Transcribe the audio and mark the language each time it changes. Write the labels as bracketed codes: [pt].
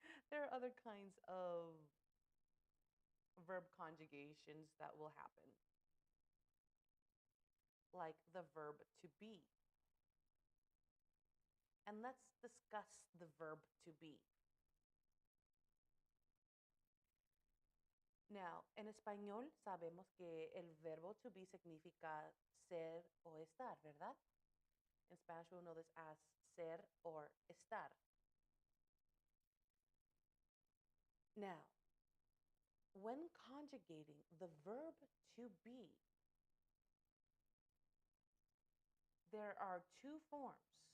[en] There are other kinds of verb conjugations that will happen, like the verb to be. And let's discuss the verb to be. [es] Now, en español sabemos que el verbo to be significa ser o estar, ¿verdad? [en] In Spanish, we'll know this as ser or estar. Now, when conjugating the verb to be, there are two forms.